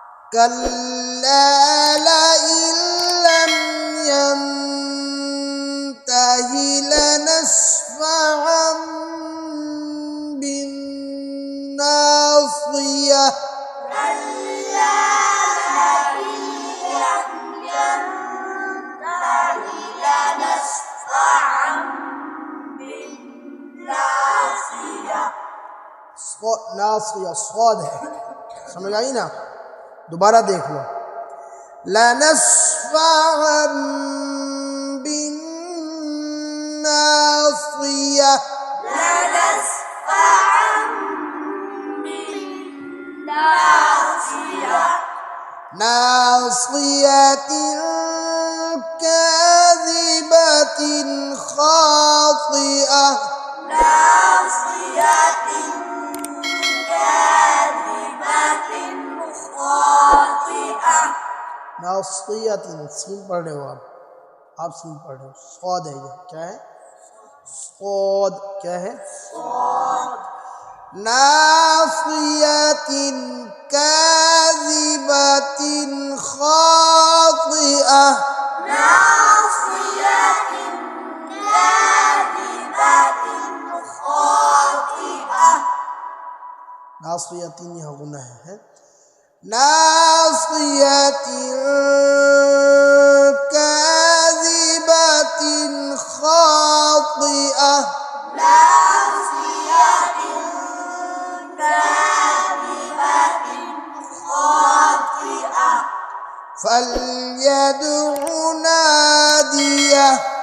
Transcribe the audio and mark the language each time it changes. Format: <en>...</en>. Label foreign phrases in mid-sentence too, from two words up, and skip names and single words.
<ar>كلا لئن لم ينته لنسفعا بالناصية ناصية</ar> <hi>स्वाद है, समझ आई ना? दोबारा देख लो।</hi> <ar>لنسفعا بالناصية ناصية كاذبة خاطئة,</ar> <hi>नासियतिन सीन पढ़ रहे हो आप सीन पढ़ रहे हो, स्वाद है ये, क्या है? स्वाद, क्या है?</hi> <ar>ناصية كاذبة خاطئة,</ar> <hi>नासियतिन यहाँ गुना है।</hi> <ar>ناصية كاذبة خاطئة فليدع ناديه,</ar>